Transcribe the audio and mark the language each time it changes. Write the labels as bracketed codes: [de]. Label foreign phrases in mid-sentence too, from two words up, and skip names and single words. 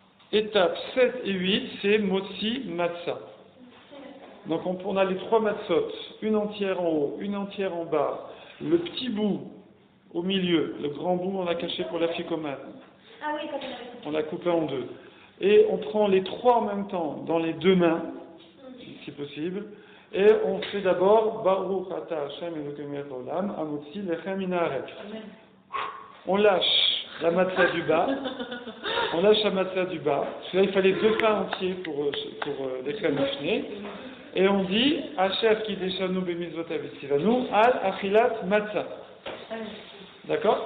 [fr] Étape 7 et 8, c'est [he] מוציא מצה. [fr] Donc on a les 3 matzot, une entière en haut, une entière en bas, le petit bout au milieu, le grand bout on l'a caché pour la ficomane. Ah oui, on l'a coupé en 2. Et on prend les 3 en même temps dans les 2 mains, si possible, et on fait d'abord [he] ברוך אתה השם אלוקינו מלך העולם, המוציא לחם מן הארץ. [fr] On lâche la matzah du bas, on lâche la matzah du bas, parce que là il fallait 2 pains entiers pour [he] לחם משנה, [fr] et on dit [he] אשר קדשנו במצוות וציוונו על אכילת מצה. [fr] D'accord?